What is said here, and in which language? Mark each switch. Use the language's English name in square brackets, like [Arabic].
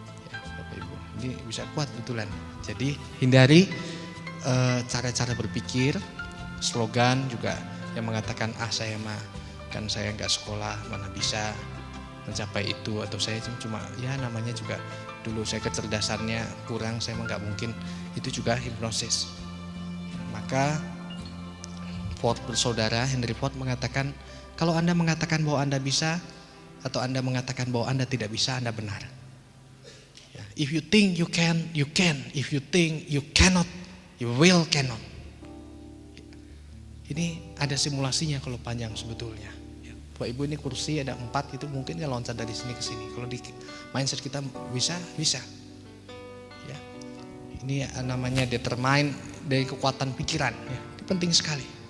[Indonesian] Ya, Bapak Ibu, ini bisa kuat betulan. Jadi hindari cara-cara berpikir, slogan juga yang mengatakan saya mah kan saya nggak sekolah mana bisa mencapai itu, atau saya cuma ya namanya juga dulu saya kecerdasannya kurang, saya mah nggak mungkin. Itu juga hipnosis. Maka Ford bersaudara Henry Ford mengatakan, kalau Anda mengatakan bahwa Anda bisa atau Anda mengatakan bahwa Anda tidak bisa, Anda benar. [English] If you think you can, you can. If you think you cannot, you will cannot. [Indonesian] Ini ada simulasinya kalau panjang sebetulnya. Bapak Ibu, ini kursi ada 4 itu mungkin ya loncat dari sini ke sini. Kalau di mindset kita bisa. Ya. Ini namanya determine dari kekuatan pikiran. Ya. Ini penting sekali.